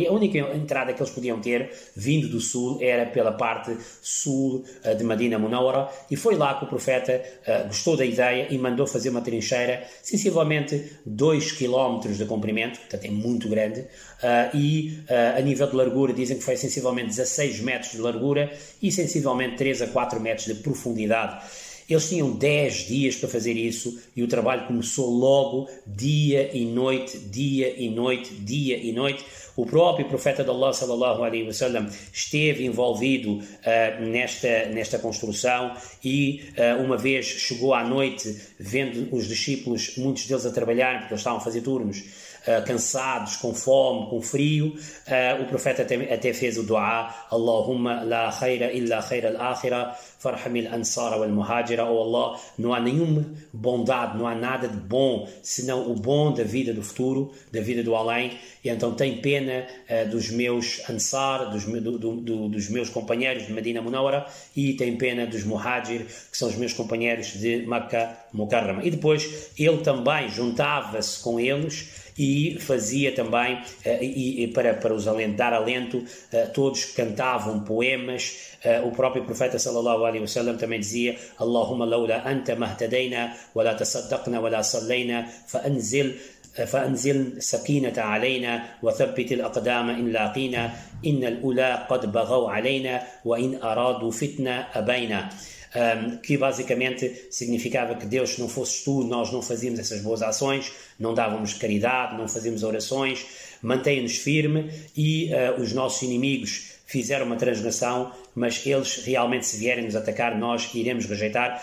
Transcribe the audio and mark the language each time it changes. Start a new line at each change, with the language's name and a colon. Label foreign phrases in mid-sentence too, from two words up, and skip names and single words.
Portuguese: A única entrada que eles podiam ter, vindo do sul, era pela parte sul de Medina Munawwara, e foi lá que o profeta gostou da ideia e mandou fazer uma trincheira, sensivelmente 2 km de comprimento, portanto é muito grande, e a nível de largura dizem que foi sensivelmente 16 metros de largura e sensivelmente 3 a 4 metros de profundidade. Eles tinham 10 dias para fazer isso e o trabalho começou logo, dia e noite, dia e noite, dia e noite. O próprio profeta de Allah,
Arabic: صلى الله عليه وسلم,
Portuguese: esteve envolvido nesta construção e uma vez chegou à noite, vendo os discípulos, muitos deles a trabalhar, porque eles estavam a fazer turnos, cansados, com fome, com frio, o profeta até fez o dua:
Arabic: اللهم لا خير إلا خير الآخرة فارحم الأنصار والمهاجرة.
Portuguese: Oh Allah, não há nenhuma bondade, não há nada de bom senão o bom da vida do futuro, da vida do além, e então tem pena dos meus ansar, dos meus companheiros de Medina Munawwara, e tem pena dos muhajir, que são os meus companheiros de Makkah Mukarrama. E depois ele também juntava-se com eles e fazia também, para os dar alento, todos cantavam poemas. O próprio profeta
Arabic: صلى الله عليه وسلم
Portuguese: também dizia:
Arabic: اللهم لولا أنت ما اهتدينا ولا تصدقنا ولا صلينا فأنزل سكينة علينا وثبت الأقدام إن لاقينا إن الأولى قد بغوا علينا وإن أرادوا فتنة أبينا.
Portuguese: Que basicamente significava que Deus, se não fosses tu, nós não fazíamos essas boas ações, não dávamos caridade, não fazíamos orações, mantém-nos firme, e os nossos inimigos fizeram uma transgressão, mas eles realmente, se vierem nos atacar, nós iremos rejeitar.